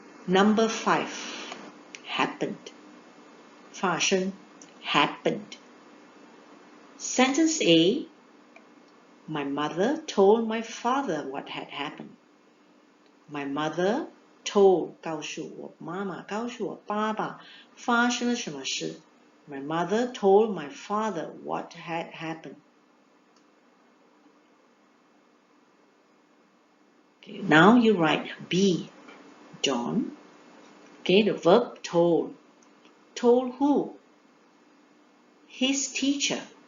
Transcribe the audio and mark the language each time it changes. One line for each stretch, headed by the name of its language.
English: Number 5, happened. 发生 happened. Sentence A, my mother told my father what had happened. My mother told
Chinese: 告诉我妈妈告诉我爸爸发生了什么事。
English: My mother told my father what had happened. Okay, now you write B, John. Okay, the verb told. Told who? His teacher.